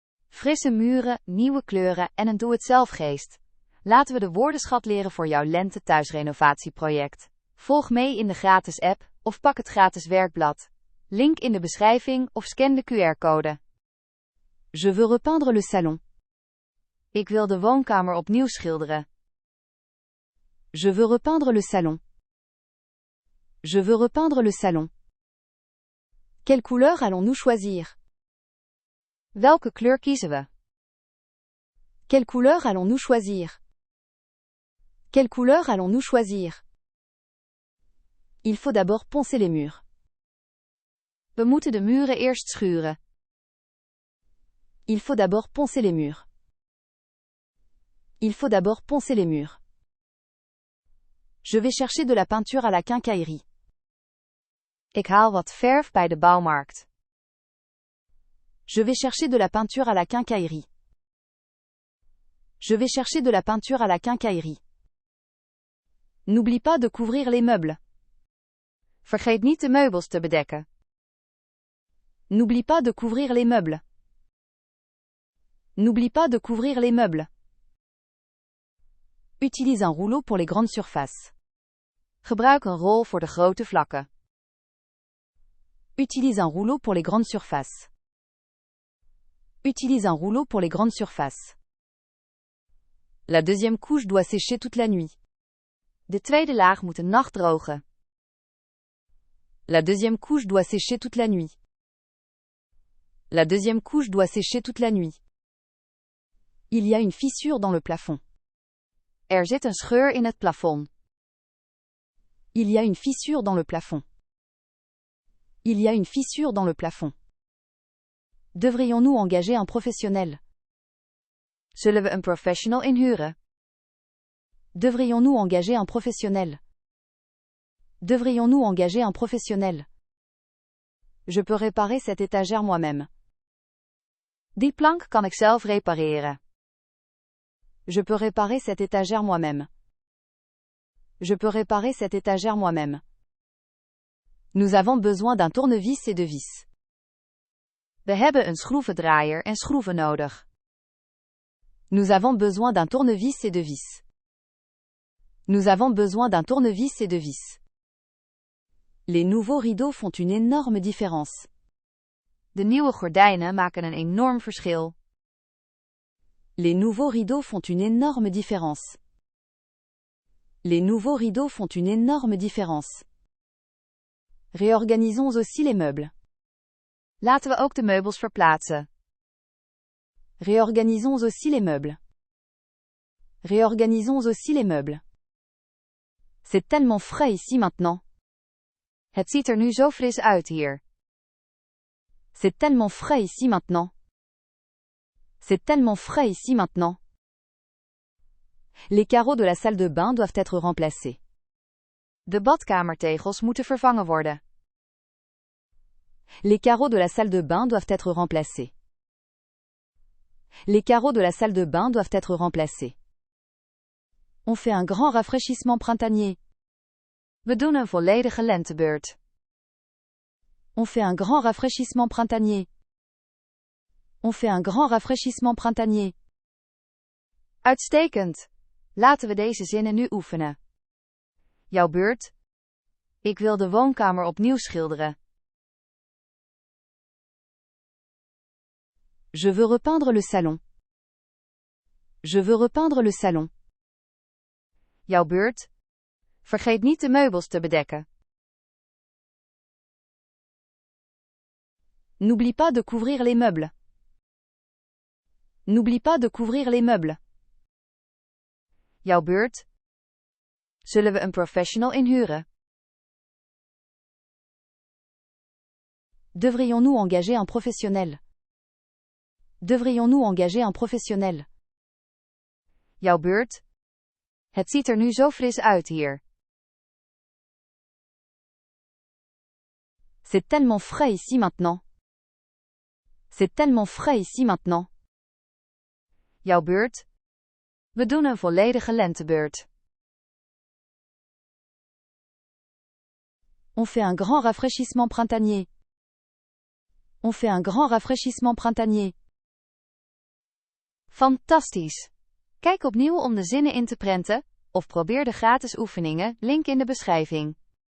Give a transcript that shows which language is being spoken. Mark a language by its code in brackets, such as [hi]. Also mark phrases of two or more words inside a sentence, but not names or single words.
[nl] Frisse muren, nieuwe kleuren en een doe-het-zelf-geest. Laten we de woordenschat leren voor jouw lente-thuisrenovatieproject. Volg mee in de gratis app of pak het gratis werkblad. Link in de beschrijving of scan de QR-code. [fr] Je veux repeindre le salon. [nl] Ik wil de woonkamer opnieuw schilderen. [fr] Je veux repeindre le salon. Je veux repeindre le salon. Quelle couleur allons-nous choisir? [nl] Welke kleur kiezen we? [fr] Quelle couleur allons-nous choisir? Quelle couleur allons-nous choisir? Il faut d'abord poncer les murs. [nl] We moeten de muren eerst schuren. [fr] Il faut d'abord poncer les murs. Il faut d'abord poncer les murs. Je vais chercher de la peinture à la quincaillerie. [nl] Ik haal wat verf bij de bouwmarkt. [fr] Je vais chercher de la peinture à la quincaillerie. Je vais chercher de la peinture à la quincaillerie. N'oublie pas de couvrir les meubles. [nl] Vergeet niet de meubels te bedekken. [fr] N'oublie pas de couvrir les meubles. N'oublie pas de couvrir les meubles. Utilise un rouleau pour les grandes surfaces. [nl] Gebruik een rol voor de grote vlakken. [fr] Utilise un rouleau pour les grandes surfaces. Utilise un rouleau pour les grandes surfaces. La deuxième couche doit sécher toute la nuit. [nl] De tweede laag moet een nacht drogen. [fr] La deuxième couche doit sécher toute la nuit. La deuxième couche doit sécher toute la nuit. Il y a une fissure dans le plafond. [nl] Er zit een scheur in het plafond. [fr] Il y a une fissure dans le plafond. Il y a une fissure dans le plafond. Devrions-nous engager un professionnel? [nl] Zullen we een professional inhuren? [fr] Devrions-nous engager un professionnel? Devrions-nous engager un professionnel? Je peux réparer cette étagère moi-même. [nl] Die plank kan ik zelf repareren. [fr] Je peux réparer cette étagère moi-même. Je peux réparer cette étagère moi-même. Nous avons besoin d'un tournevis et de vis. [nl] We hebben een schroevendraaier en schroeven nodig. [fr] Nous avons besoin d'un tournevis et de vis. Nous avons besoin d'un tournevis et de vis. Les nouveaux rideaux font une énorme différence. [nl] De nieuwe gordijnen maken een enorm verschil. [fr] Les nouveaux rideaux font une énorme différence. Les nouveaux rideaux font une énorme différence. Réorganisons aussi les meubles. [nl] Laten we ook de meubels verplaatsen. [fr] Réorganisons aussi les meubles. Réorganisons aussi les meubles. C'est tellement frais ici maintenant. [nl] Het ziet er nu zo fris uit hier. [fr] C'est tellement frais ici maintenant. C'est tellement frais ici maintenant. Les carreaux de la salle de bain doivent être remplacés. [nl] De badkamertegels moeten vervangen worden. [fr] Les carreaux de la salle de bain doivent être remplacés. Les carreaux de la salle de bain doivent être remplacés. On fait un grand rafraîchissement printanier. [nl] We doen een volledige lentebeurt. [fr] On fait un grand rafraîchissement printanier. On fait un grand rafraîchissement printanier. [nl] Uitstekend. Laten we deze zinnen nu oefenen. Jouw beurt. Ik wil de woonkamer opnieuw schilderen. [fr] Je veux repeindre le salon. Je veux repeindre le salon. [nl] Jouw beurt. Vergeet niet de meubels te bedekken. [fr] N'oublie pas de couvrir les meubles. N'oublie pas de couvrir les meubles. [nl] Jouw beurt. Zullen we een professional inhuren? [fr] Devrions-nous engager un professionnel? Devrions-nous engager un professionnel? [nl] Jouw beurt. Het ziet er nu zo fris uit hier. [fr] C'est tellement frais ici maintenant. C'est tellement frais ici maintenant. [nl] Jouw beurt. We doen een volledige lentebeurt. [fr] On fait un grand rafraîchissement printanier. On fait un grand rafraîchissement printanier. [nl] Fantastisch! Kijk opnieuw om de zinnen in te prenten, of probeer de gratis oefeningen, link in de beschrijving.